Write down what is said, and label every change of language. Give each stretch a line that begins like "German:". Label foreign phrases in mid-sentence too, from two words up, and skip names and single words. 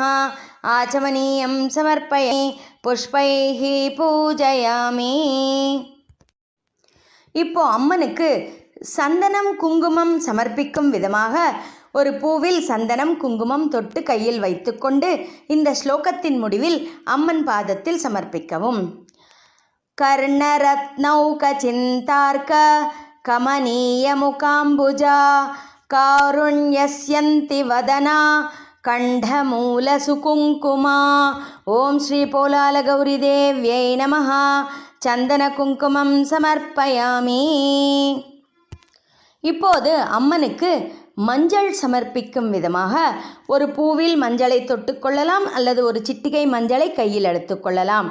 Sanskrit: आचमनीयं समर्पयामि। पुष्पैः पूजयामि.
Tamil: இப்போ அம்மனுக்கு சந்தனம் குங்குமம் சமர்ப்பிக்கும் விதமாக ஒரு பூவில் சந்தனம் குங்குமம் தொட்டு கையில் வைத்துக்கொண்டு இந்த ஸ்லோகத்தின் முடிவில் அம்மன் பாதத்தில் சமர்ப்பிக்கவும்.
Sanskrit: कर्णरत्नौकचिन्तार्क कमनीयमुकाम्बुजा कारुण्यस्यन्ति वदना कण्ठमूलसुकुङ्कुमा. ॐ श्री पोलालगौरीदेव्यै नमः. चन्दन कुङ्कुमं समर्पयामि.
Tamil: இப்போது அம்மனுக்கு மஞ்சள் சமர்ப்பிக்கும் விதமாக ஒரு பூவில் மஞ்சளை தொட்டுக்கொள்ளலாம் அல்லது ஒரு சிட்டிகை மஞ்சளை கையில் எடுத்துக்கொள்ளலாம்.